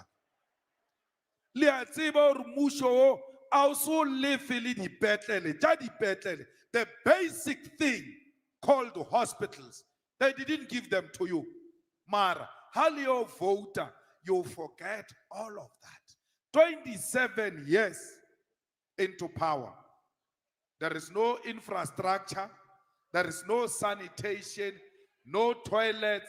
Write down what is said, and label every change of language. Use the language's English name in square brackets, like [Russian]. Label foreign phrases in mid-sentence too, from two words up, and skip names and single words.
[Northern Sotho] Le a tseba gore mmušo o a o so lefe le dipetlele tša dipetlele. [English] The basic thing called hospitals, they didn't give them to you. Mara how you voter you forget all of that. 27 years into power. There is no infrastructure. There is no sanitation, no toilets.